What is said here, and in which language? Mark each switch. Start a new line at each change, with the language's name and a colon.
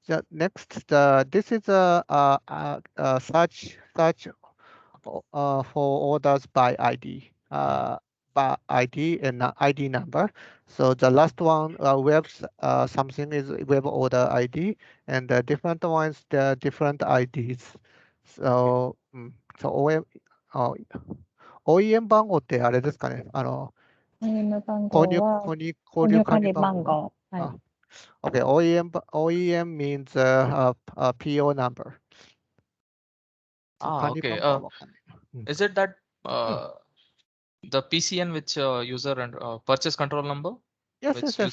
English: Next, this is a search for orders by ID. By ID and ID number. So the last one, something is web order ID, and the different ones, the different IDs.
Japanese: So, so OEM 番号ってあれですかね。 OEM 番号は、購入購入管理番号。番号。はい。
English: Okay, OEM means PO number. Okay. Is it that the PCN which user and purchase control number? Yes.